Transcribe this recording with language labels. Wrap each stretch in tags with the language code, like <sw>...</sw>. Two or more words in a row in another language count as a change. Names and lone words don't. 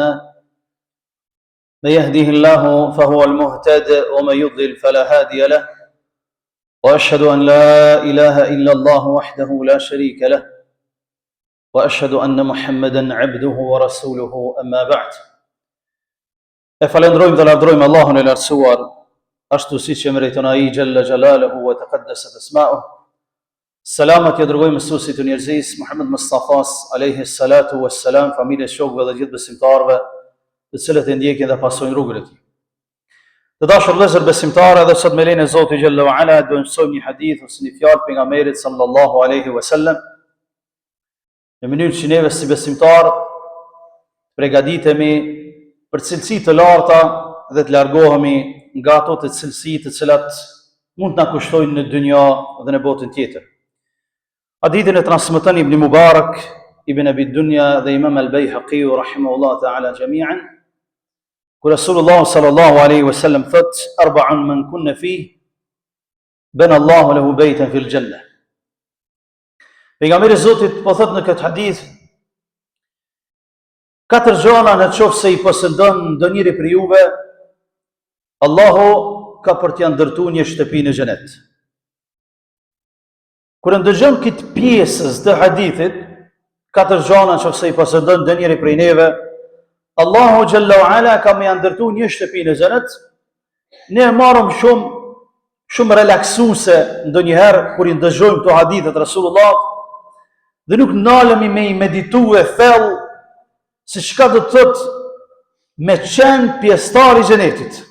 <ar>من يهده الله فهو المهتد ومن يضلل فلا هادي له وأشهد أن لا إله إلا الله وحده لا شريك له وأشهد أن محمدا عبده ورسوله أما بعد فلندرويم</ar> <sq>dhe lavdrojmë Allahun e lartësuar ashtu siç e meriton ai</sq> <ar>جل جلاله وتقدست أسماؤه.</ar> <sq>Selamat ja dërgojmë mësuesit të njerëzisë Muhammed Mustafas</sq> <ar>عليه الصلاة والسلام,</ar> <sq>familjes, shokëve dhe gjithë besimtarëve të cilët e ndjekin dhe pasojnë rrugën e tij. Të dashur vëllezër besimtarë, edhe sot me lejen e Zotit</sq> <ar>جل وعلا</ar> <sq>do të mësojmë një hadith ose një fjalë pejgamberit</sq> <ar>صلى الله عليه وسلم</ar> <sq>në mënyrë që neve si besimtarë përgatitemi për cilësi të larta dhe të largohemi nga ato të cilësi të cilat mund të na kushtojnë në dynja dhe në botën tjetër. Hadithin e transmeton Ibn Mubarak, Ibn Abi Dunya dhe Imam Al-Bayhaqi</sq> <ar>رحمه الله تعالى جميعا,</ar> <sq>ku</sq> <ar>رسول الله صلى الله عليه وسلم</ar> <sq>thot:</sq> <ar>"أربع من كن فيه بنى الله له بيتا في الجنة."</ar> <sq>Pejgamberi Zotit po thot në këtë hadith, katër gjëra në qoftë se i posëdon ndonjëri për juve, Allahu ka për t'ja ndërtuar një shtëpi në xhenet. Kur ndëgjon këtë pjesës të hadithit, katër gjëra në qoftë se i posëdon ndonjëri prej neve, Allahu</sq> <ar>جل وعلا</ar> <sq>ka më ndërtuar një shtëpi në xhenet, ne marrim shumë relaksuese ndonjëherë kur i ndëgjojmë këto hadithe të Rasulullah dhe nuk ndalemi me i meditue thellë se çka do të thotë me qenë pjesëtar i xhenetit.</sq>